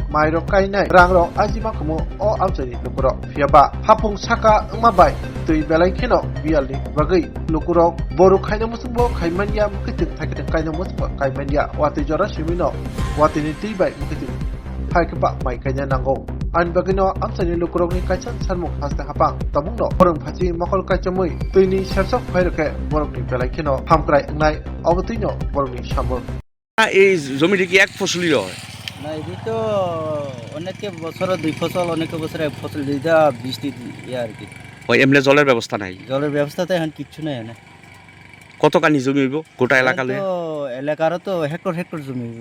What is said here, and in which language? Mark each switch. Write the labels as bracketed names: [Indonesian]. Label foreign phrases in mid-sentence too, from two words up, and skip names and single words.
[Kok Borok] mai rok kainai rang rok ajima kumu o amchani lukuro fiaba hapung saka ungmabai tui belai kheno bialni bagai lukurok boru khaina musungbo khaimania mugitung thaikitung kaina musungbo kaimania wati jora simino watini tibai mugitung haikpa mai kaina nango an bagino amchani lukurokni kaichan sarmuk haste hapang tamungno borong phachi mokol kaichamui tuini shepsak phairoke borokni belai kheno hamkrai ngai obotino borokni samur [Bangla] এই জমিটি কি এক ফসলি হয় না এটি তো অনেকে বছরে দুই ফসল অনেকে বছরে এক ফসল দিতে বৃষ্টি ইয়ে আর কি ওই এমনি জলের ব্যবস্থা নাই জলের ব্যবস্থা তো এখন কিচ্ছু নেই না কতখানি জমি হইব গোটা এলাকালে তো এলাকারও তো হেক্টর জমি হইব